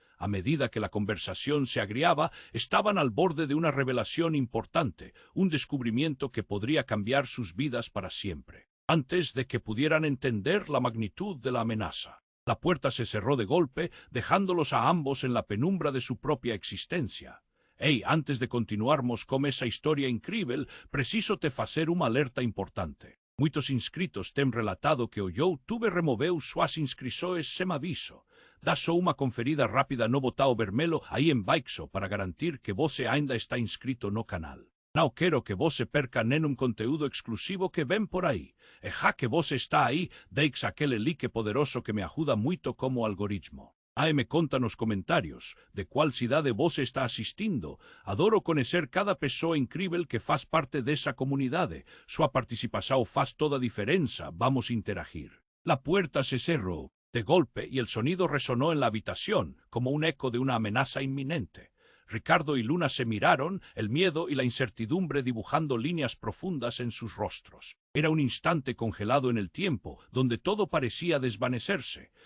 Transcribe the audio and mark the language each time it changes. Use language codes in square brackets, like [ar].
[es] A medida que la conversación se agriaba, estaban al borde de una revelación importante, un descubrimiento que podría cambiar sus vidas para siempre, antes de que pudieran entender la magnitud de la amenaza. La puerta se cerró de golpe, dejándolos a ambos en la penumbra de su propia existencia. [pt] «Ei, antes de continuarmos con esa historia incrível, preciso te facer uma alerta importante. Muitos inscritos têm relatado que o YouTube removeu suas inscrições sem aviso. Dá só uma conferida rápida no botão vermelho aí embaixo para garantir que você ainda está inscrito no canal. Não quero que você perca nenhum conteúdo exclusivo que vem por aí. E já que você está aí, deixe aquele like poderoso que me ajuda muito como algoritmo. Me conta nos comentários de qual cidade você está assistindo. Adoro conhecer cada pessoa incrível que faz parte dessa comunidade. Sua participação faz toda a diferença. Vamos interagir. [es] La puerta se cerró de golpe y el sonido resonó en la habitación como un eco de una amenaza inminente. Ricardo y Luna se miraron, el miedo y la incertidumbre dibujando líneas profundas en sus rostros. Era un instante congelado en el tiempo, donde todo parecía desvanecerse.